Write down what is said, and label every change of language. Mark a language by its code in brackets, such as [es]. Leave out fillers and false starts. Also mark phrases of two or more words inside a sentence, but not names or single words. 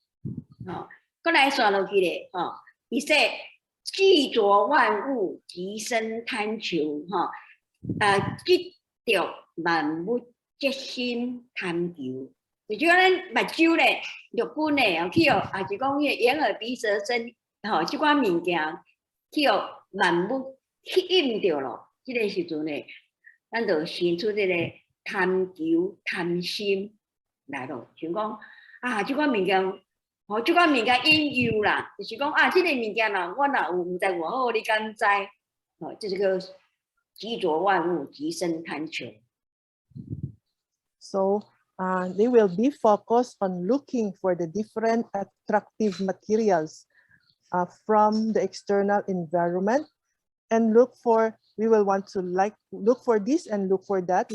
[nan] 过来刷落去咧，伊说。既着万物，即生贪求，即着万物，即心贪求。就像咱目睭咧，日本咧，去哦，也是讲迄眼耳鼻舌身，即款物件，去哦万物吸引着咯。即个时阵咧，咱就生出这个贪求、贪心来咯。像讲即款物件。即款物件引诱啦，就是讲这个物件啦，我若有毋知偌好，你敢知？这是个积着万物，即生贪求。 [en] So they will be focused on looking for the different attractive materials from the external environment, and we will want to look for this and look for that.